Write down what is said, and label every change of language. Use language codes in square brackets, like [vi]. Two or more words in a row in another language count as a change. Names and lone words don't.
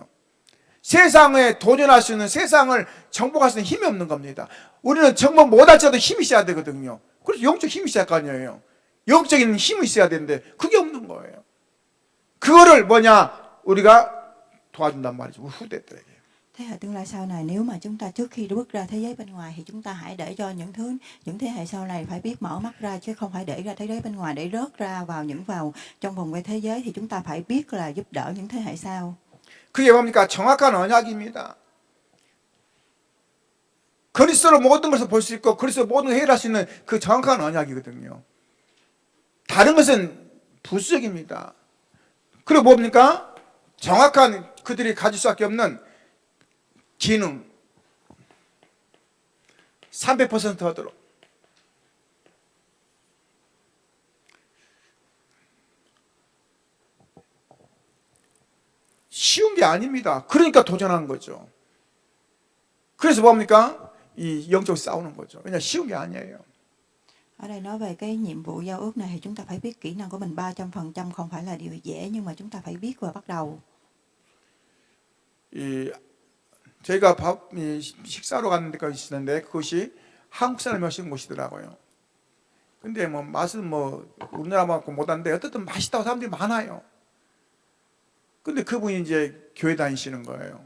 [ko] 세상에 도전할 수 있는, 세상을 정복할 수 있는 힘이 없는 겁니다. 우리는 정복 못할지라도 힘이 있어야 되거든요. 그래서 영적 힘이 있어야 할 거 아니에요. 영적인 힘이 있어야 되는데 그게 없는 거예요. 그거를 뭐냐? 우리가 도와준단 말이죠. 우리 후대들에게. [vi] Thế hệ tương lai sau này, nếu mà chúng ta trước khi bước ra thế giới bên ngoài thì chúng ta hãy để cho những thế hệ sau này phải biết mở mắt ra, chứ không phải để ra thế giới bên ngoài để rớt ra vào trong vòng quay thế giới, thì chúng ta phải biết là giúp đỡ những thế hệ sau. [ko] 그게 뭡니까? 정확한 언약입니다. 그리스도로 모든 것을 볼 수 있고 그리스도로 모든 걸 해결할 수 있는 그 정확한 언약이거든요. 다른 것은 부수적입니다. 그리고 뭡니까? 정확한 그들이 가질 수밖에 없는 기능 300% 하도록. 쉬운 게 아닙니다. 그러니까 도전한 거죠. 그래서 뭡니까? 이 영적으로 싸우는 거죠. 왜냐 쉬운 게 아니에요. [vi] Ở đây nói về cái nhiệm vụ giao ước này thì chúng ta phải biết kỹ năng của mình 300%, không phải là điều dễ, nhưng mà chúng ta phải biết và bắt đầu. [ko] 저희가 식사로 갔는 데가 있었는데 그것이 한국 사람이 하시는 곳이더라고요. 근데 뭐 맛은 뭐 우리나라 맛고 못한데 어쨌든 맛있다고 사람들이 많아요. 근데 그분이 이제 교회 다니시는 거예요.